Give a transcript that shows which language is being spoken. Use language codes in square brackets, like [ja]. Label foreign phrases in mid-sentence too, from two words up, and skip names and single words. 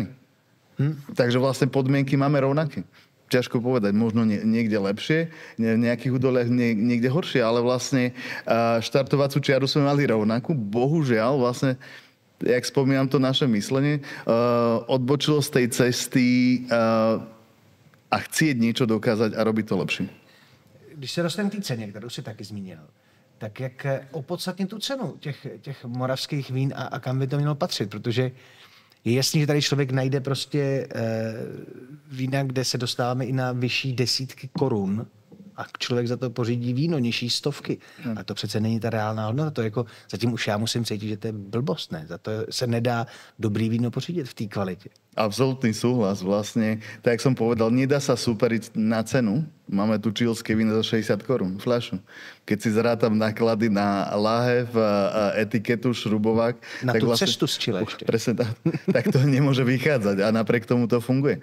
[sk] Takže vlastne podmienky máme rovnaké. Ťažko povedať, možno niekde lepšie, v nejakých údoliach niekde horšie, ale vlastne štartovacú čiaru sme mali rovnakú. Bohužiaľ, vlastne, jak spomínam to naše myslenie, odbočilo z tej cesty a chcieť niečo dokázať a robiť to lepšie. [cs] Když se dostaneme k té ceně, kterou si taky zmínil, tak jak opodstatnit tu cenu těch moravských vín a kam by to mělo patřit, protože je jasný, že tady člověk najde prostě vína, kde se dostáváme i na vyšší desítky korun a člověk za to pořídí víno, nižší stovky. A to přece není ta reálná hodnota. To jako, zatím už já musím cítit, že to je blbost, ne? Za to se nedá dobrý víno pořídit v té kvalitě. [sk] Absolútny súhlas vlastne. Tak, jak som povedal, nedá sa superiť na cenu. Máme tu čilské víno za 60 korún fľašu. Keď si zrátam náklady na lahev, etiketu, šrubovák... Na tak tú vlastne, cestu z Chile ešte. Presne tak to nemôže vychádzať a napriek tomu to funguje.